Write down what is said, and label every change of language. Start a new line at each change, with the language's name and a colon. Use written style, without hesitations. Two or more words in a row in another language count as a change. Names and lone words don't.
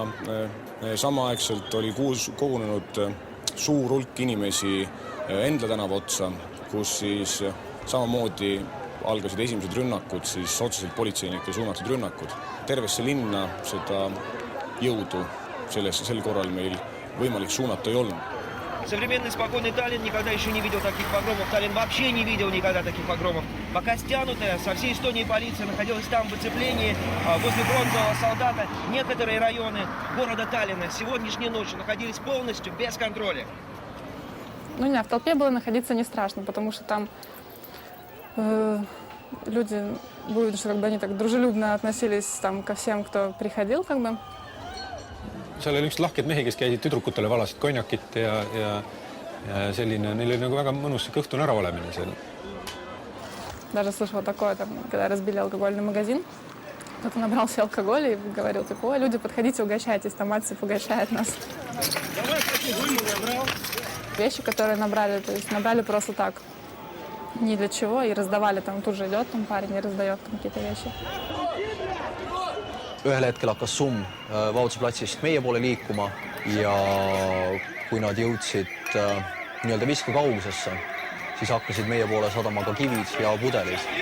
Estonian: Samaaegselt oli kogunenud suur hulk inimesi Endla tänava otsa, kus siis samamoodi algasid esimesed rünnakud, siis otseselt politseinike suunatud rünnakud. Tervesse linna seda jõudu sel korral meil võimalik suunata ei olnud.
Russian: Современный спокойный Таллин никогда еще не видел таких погромов. Таллин вообще не видел никогда таких погромов. Пока стянутая со всей Эстонии полиция находилась там в оцеплении возле Бронзового солдата. Некоторые районы города Таллина сегодняшней ночью находились полностью без контроля. В толпе было находиться не страшно, потому что там люди, что они так дружелюбно относились ко всем, кто приходил,
Estonian: Seal oli üks lahked mehi, kes käisid tüdrukutele valasid konjakit ja selline, neil oli väga mõnus kõhtune ära olemine seal.
Russian: Даже слышала такое, когда разбили алкогольный магазин, кто-то набрался алкоголя и говорил, ой, люди, подходите, угощайтесь, там Альцев угощает нас. Вещи, которые набрали, то есть набрали просто так, ни для чего, и раздавали, тут же идет парень и раздает какие-то вещи.
Estonian: Ühel hetkel hakkas summ Vabaduse platsist meie poole liikuma ja kui nad jõudsid nii-öelda viske kaugusesse, siis hakkasid meie poole sadama ka kivid ja pudelid.